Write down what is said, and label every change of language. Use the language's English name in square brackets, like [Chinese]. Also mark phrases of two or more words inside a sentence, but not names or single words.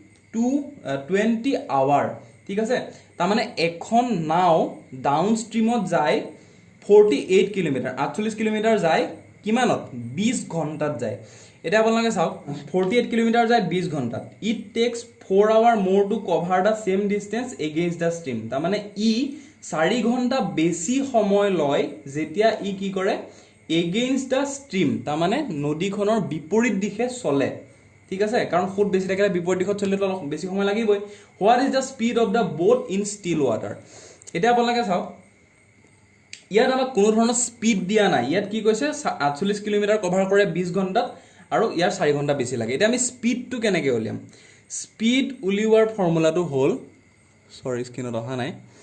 [Assamese] 20 hour ঠিক আছে তাৰমানে এখন নাও ডাউনষ্ট্ৰীমত যায় 48 km 48 km যায় কিমানত 20 ঘণ্টাত যায় এটা আপোনালোকে চাওক 48 km যায় 20 ঘণ্টাত [English] it takes 4 hour more to cover the same distance against the stream [Assamese] তাৰমানে ই 4 ঘণ্টা বেছি সময় লয় যেতিয়া ই কি কৰে against [English] the stream [Assamese] তাৰমানে নদীখনৰ বিপৰীত দিশে চলে ঠিক আছে কাৰণ খুব বেছি থাকিলে বিপৰীত দিশত চলিলে তো বেছি সময় লাগিবই [English] what is the speed of the boat in still water [Assamese] এটা আপোনালোকে চাওক ইয়াত আমাক কোনো ধৰণৰ স্পীড দিয়া নাই ইয়াত কি কৈছে 48 কিলোমিটাৰ কভাৰ কৰে 20 ঘণ্টাত আৰু ইয়াৰ 4 ঘণ্টা বেছি লাগে এটা আমি স্পীডটো কেনেকৈ উলিয়াম স্পীড উলিওৱাৰ ফৰ্মুলাটো হ'ল সৰি স্ক্ৰীনত অহা নাই